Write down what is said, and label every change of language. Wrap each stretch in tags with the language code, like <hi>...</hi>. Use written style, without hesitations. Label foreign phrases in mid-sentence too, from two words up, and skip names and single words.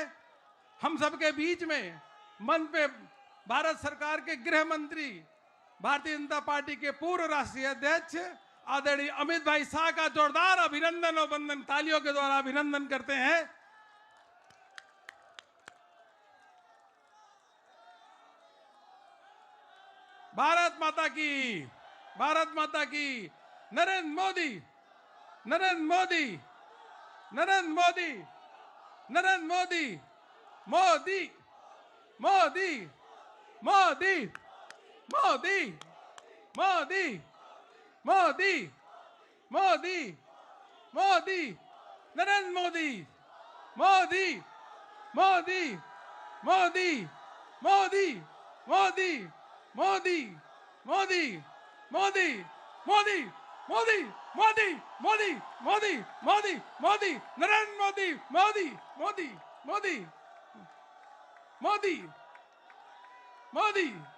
<hi>हम सबके बीच में मंच पे भारत सरकार के गृह मंत्री, भारतीय जनता पार्टी के पूर्व राष्ट्रीय अध्यक्ष आदरणीय अमित भाई शाह का जोरदार अभिनंदन और वंदन तालियों के द्वारा अभिनंदन करते हैं। भारत माता की, भारत माता की। नरेंद्र मोदी, नरेंद्र मोदी, नरेंद्र मोदी, नरेंद्र मोदी, मोदी, मोदी, मोदी, मोदी, मोदी, मोदी, मोदी, मोदी, नरेंद्र मोदी, मोदी मोदी मोदी मोदी मोदी मोदी मोदी मोदी मोदी मोदी मोदी मोदी मोदी मोदी मोदी नरेंद्र मोदी मोदी मोदी मोदी मोदी मोदी</hi>